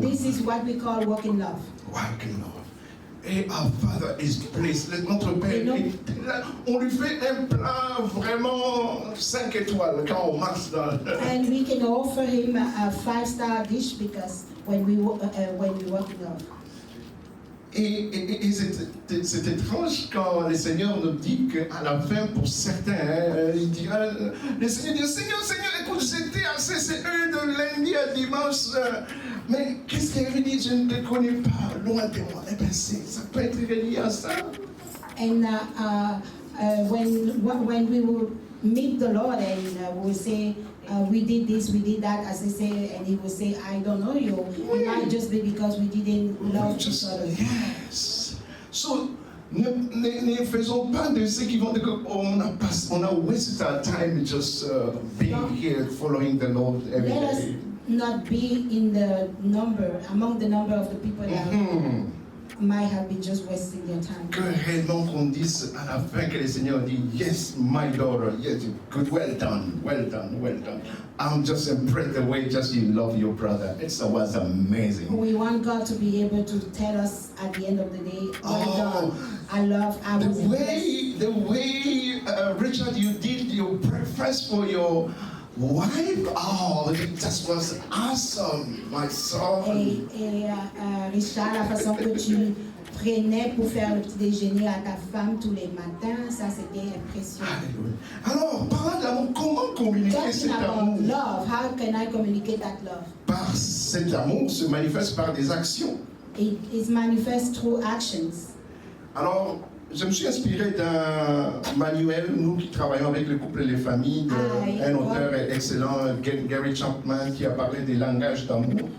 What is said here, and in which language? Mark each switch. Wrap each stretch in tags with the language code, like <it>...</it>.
<en>This is what we call walking love. Walk in love. Et our Father is blessed.</en> <fr>Notre Père, Et non. on lui fait un plat vraiment 5 étoiles quand on marche dans le...</fr> <en>And we can offer him a 5-star dish because when we walk in love.</en> <fr>Et c'est étrange quand le Seigneur nous dit qu'à la fin, pour certains, il dira, le Seigneur dit, Seigneur, écoute, j'étais à CCE de lundi à dimanche, mais qu'est-ce qu'il avait dit? Je ne te connais pas, loin de moi. Eh bien, ça peut être relié à ça.</fr> <en>And when we will meet the Lord and we will say, we did this, we did that, as I say, and he will say, I don't know you. It might just be because we didn't love each other. Yes. So,</en> <fr>ne faisons pas de ceux qui vont dire qu'on a</fr> <en>wasted our time just being here, following the Lord every Let us day. not be in the number, among the number of the people that might have been just wasting their time.</en> <fr>Que réellement qu'on dise à la fin que le Seigneur dit,</fr> <en>yes, my daughter, yes, good, well done, well done, well done. I'm just impressed the way just you love your brother. It was amazing. We want God to be able to tell us at the end of the day, well done. I was impressed. The way Richard, you did your breakfast for your wife, that was awesome, my son.</en> <fr>Et Richard, la façon que tu prenais pour faire le petit déjeuner à ta femme tous les matins, ça c'était impressionnant. Alléluia. Alors, parlant de l'amour, comment communiquer cet</fr> <en>Talking</en> <fr>amour?</fr> <en>about love, how can I communicate that love?</en> <fr>Par cet amour se manifeste par des actions.</fr> <en>It is manifest through actions.</en> <fr>Alors, je me suis inspiré d'un manuel, nous qui travaillons avec le couple et les familles, d'un auteur excellent, Gary Chapman, qui a parlé des langages d'amour.</fr>